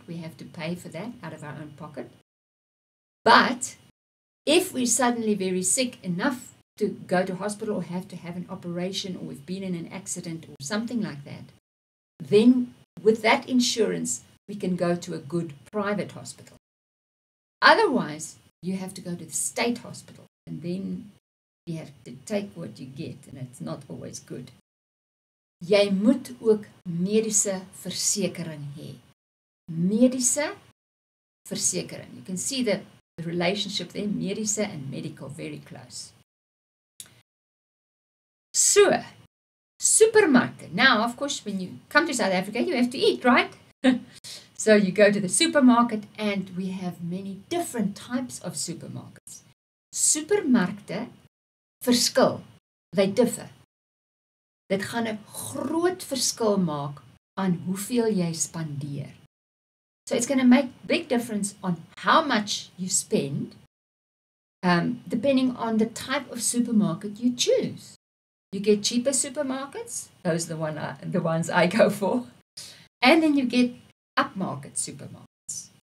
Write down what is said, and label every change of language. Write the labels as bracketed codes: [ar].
[en] We have to pay for that out of our own pocket. But if we're suddenly very sick enough to go to hospital or have to have an operation, or we've been in an accident or something like that, then with that insurance, we can go to a good private hospital. Otherwise, you have to go to the state hospital, and then you have to take what you get, and it's not always good. [af] Jy moet ook mediese versekering hê. Mediese versekering. [en] You can see the relationship there, mediese and medical, very close. So, supermarkte. Now, of course, when you come to South Africa, you have to eat, right? So you go to the supermarket, and we have many different types of supermarkets. [af] Supermarkte verskil. [en] They differ. [af] Dit gaan 'n groot verskil maak aan hoeveel jy spandeer. [en] So it's going to make big difference on how much you spend, depending on the type of supermarket you choose. You get cheaper supermarkets, those are the ones I go for, and then you get upmarket supermarkets.